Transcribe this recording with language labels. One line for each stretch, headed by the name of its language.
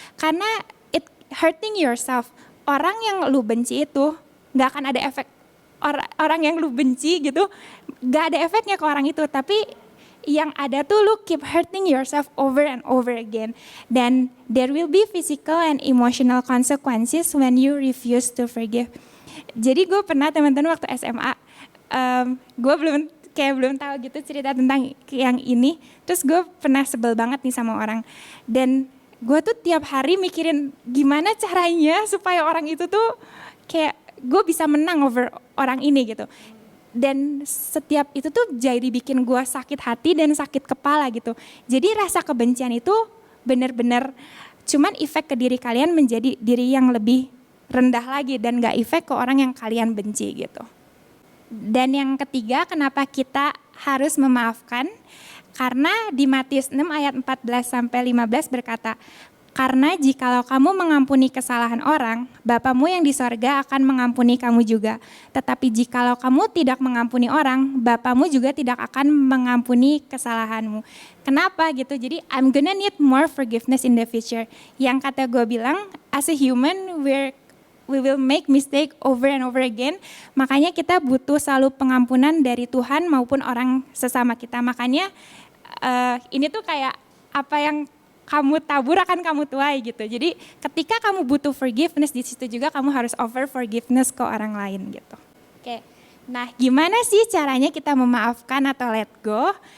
Indonesian: Karena
English: it hurting yourself.
Indonesian: Orang yang lu benci itu nggak akan ada efek. Orang yang lu benci gitu nggak ada efeknya ke orang itu. Tapi yang ada tuh lu
English: keep hurting yourself over and over again.
Indonesian: Dan
English: there will be physical and emotional consequences when you refuse to forgive.
Indonesian: Jadi gue pernah teman-teman waktu SMA, gue belum tahu gitu cerita tentang yang ini. Terus gue pernah sebel banget nih sama orang. Dan gue tuh tiap hari mikirin gimana caranya supaya orang itu tuh kayak gue bisa menang
English: over
Indonesian: orang ini gitu. Dan setiap itu tuh jadi bikin gue sakit hati dan sakit kepala gitu. Jadi rasa kebencian itu benar-benar cuman efek ke diri kalian menjadi diri yang lebih rendah lagi dan gak efek ke orang yang kalian benci gitu. Dan yang ketiga, kenapa kita harus memaafkan? Karena di Matius 6 ayat 14-15 berkata, karena jikalau kamu mengampuni kesalahan orang, Bapamu yang di sorga akan mengampuni kamu juga. Tetapi jikalau kamu tidak mengampuni orang, Bapamu juga tidak akan mengampuni kesalahanmu. Kenapa gitu? Jadi
English: I'm gonna need more forgiveness in the future.
Indonesian: Yang kata gue bilang,
English: as a human we will make mistake over and over again.
Indonesian: Makanya kita butuh selalu pengampunan dari Tuhan maupun orang sesama kita. Makanya ini tuh kayak apa yang kamu tabur akan kamu tuai gitu. Jadi ketika kamu butuh
English: forgiveness,
Indonesian: di situ juga kamu harus
English: offer forgiveness
Indonesian: ke orang lain gitu. Oke. Nah, gimana sih caranya kita memaafkan atau
English: let go?